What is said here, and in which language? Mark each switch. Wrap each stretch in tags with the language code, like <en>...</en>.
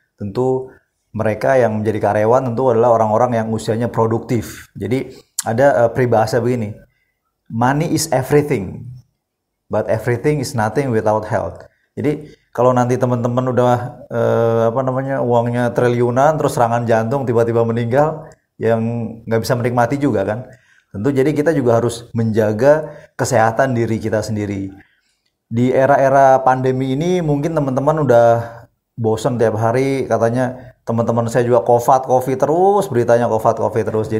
<id>Tentu mereka yang menjadi karyawan tentu adalah orang-orang yang usianya produktif. Jadi ada peribahasa begini,</id> <en>money is everything, but everything is nothing without health.</en> <id>Jadi kalau nanti teman-teman udah uangnya triliunan terus serangan jantung tiba-tiba meninggal, yang nggak bisa menikmati juga kan. Tentu jadi kita juga harus menjaga kesehatan diri kita sendiri. Di era-era pandemi ini mungkin teman-teman udah bosan tiap hari katanya, teman-teman saya juga COVID terus, beritanya COVID terus.</id>